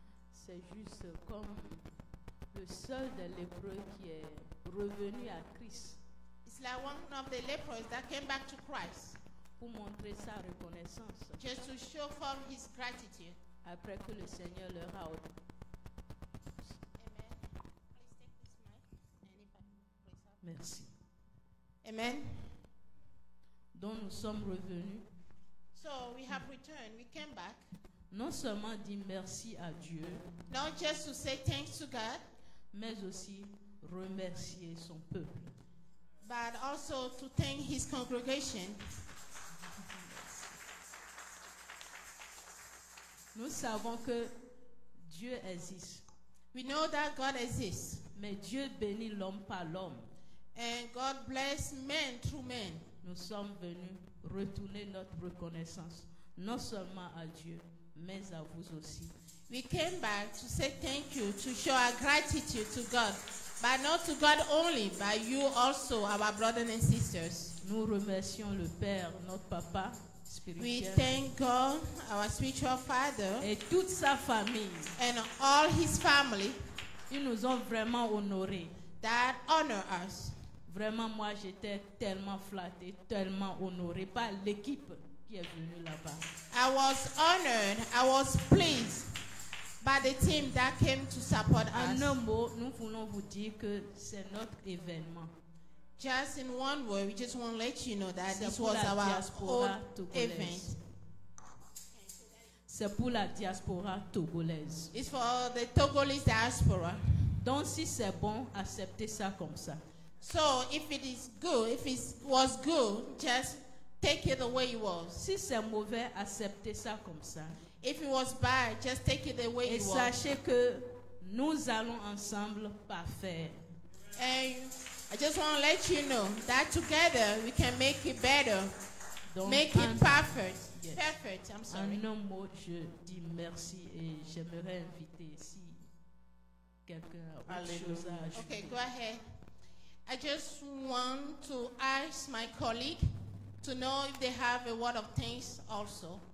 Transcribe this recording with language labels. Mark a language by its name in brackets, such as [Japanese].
[French] C'est juste comme le seul des lépreux qui est revenu à Christ. [English] It's like one of the lepers that came back to Christ. [French] Pour montrer sa reconnaissance. [English] Just to show forth his gratitude. [French] Après que le Seigneur leur a ordonné. Merci. Amen. Donc nous sommes revenus. [English] So we have returned. We came back. [French] Non seulement dire merci à Dieu. [English] Not just to say thanks to God. [French] Mais aussi remercier son peuple. [English] But also to thank his congregation. [French] Nous savons que Dieu existe. [English] We know that God exists. [French] Mais Dieu bénit l'homme par l'homme. [English] And God bless men through men. [French] Nous sommes venus retourner notre reconnaissance, non seulement à Dieu, mais à vous aussi. [English] We came back to say thank you, to show our gratitude to God. But not to God only, but you also, our brothers and sisters. [French] Nous remercions le Père, notre Papa spirituel. [English] We thank God, our spiritual Father, [French] et toute sa famille. [English] And all his family. [French] Ils nous ont vraiment honorés. [English] That honor us. [French] Vraiment, moi, j'étais tellement flatté, tellement honoré par l'équipe qui est venue là-bas. [English] I was honored, I was pleased by the team that came to support us. [French] En un mot, nous voulons vous dire que c'est notre événement. [English] Just in one word, we just want to let you know that this was our own event. [French] C'est pour la diaspora togolaise. [English] It's for the Togolese diaspora. [French] Donc, si c'est bon, acceptez ça comme ça. [English] So, if it is good, if it was good, just take it the way it was. [French] Si c'est mauvais, acceptez ça comme ça. [English] If it was bad, just take it the way it was. [French] Et sachez que nous allons ensemble parfaire. [English] And I just want to let you know that together we can make it better. Donc, make it perfect. Yes. Perfect, I'm sorry. [French] En un mot, je dis merci et j'aimerais inviter si quelqu'un a autre chose à ajouter. [English] Okay, go ahead. I just want to ask my colleague to know if they have a word of thanks also.